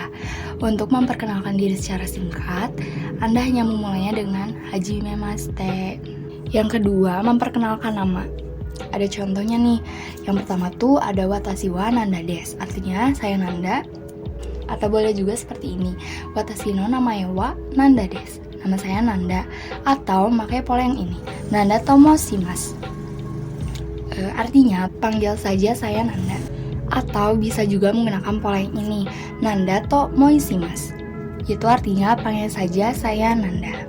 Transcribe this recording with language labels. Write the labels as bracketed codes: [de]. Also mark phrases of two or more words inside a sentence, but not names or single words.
[id] Untuk memperkenalkan diri secara singkat, Anda hanya memulainya dengan [ja] はじめまして. [id] Yang kedua, memperkenalkan nama. Ada contohnya nih. Yang pertama tuh ada [ja] 私はナンダです, [id] artinya saya Nanda. Atau boleh juga seperti ini, [ja] 私の名前はナンダです, [id] nama saya Nanda. Atau pakai pola yang ini, [ja] ナンダと申します, [id] artinya panggil saja saya Nanda. Atau bisa juga menggunakan pola yang ini, [ja] ナンダと申します, [id] itu artinya panggil saja saya Nanda.